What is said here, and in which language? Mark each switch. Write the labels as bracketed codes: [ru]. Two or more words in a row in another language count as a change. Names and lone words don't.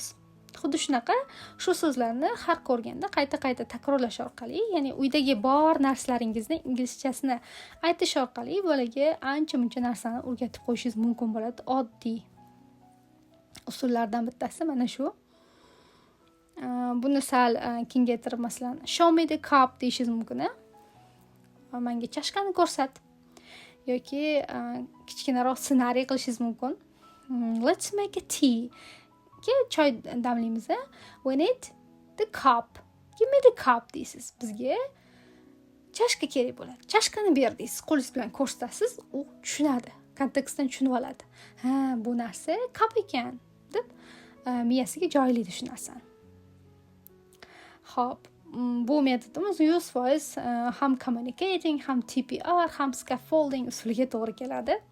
[uz] Xuddi shunaqa shu so'zlarni har ko'rganda qayta-qayta takrorlash orqali, ya'ni uydagi bor narsalaringizni inglizchasini aytish orqali bolaga ancha-muncha narsani o'rgatib qo'yishingiz mumkin bo'ladi. Oddiy usullardan bittasi mana shu. Buni sal kengaytirib masalan, [en] show me the cup [uz] deyishingiz mumkin. Menga chashkani ko'rsat. Yoki kichkinaroq ssenariy qilishingiz mumkin. [en] Let's make a tea. [uz] Choy damlaymiz. [en] We need the cup. Give me the cup deysiz. [uz] Bizga chashka kerak bo'ladi. Chashkani ber deysiz. Qo'lingiz bilan ko'rsatasiz, u tushunadi. Kontekstdan tushunib oladi. Ha, bu narsa cup ekan deb miyasiga joylaydi shu narsani. Xo'p, bu metodimiz 100% ham communicating, ham TPR, ham scaffolding usuliga to'g'ri keladi.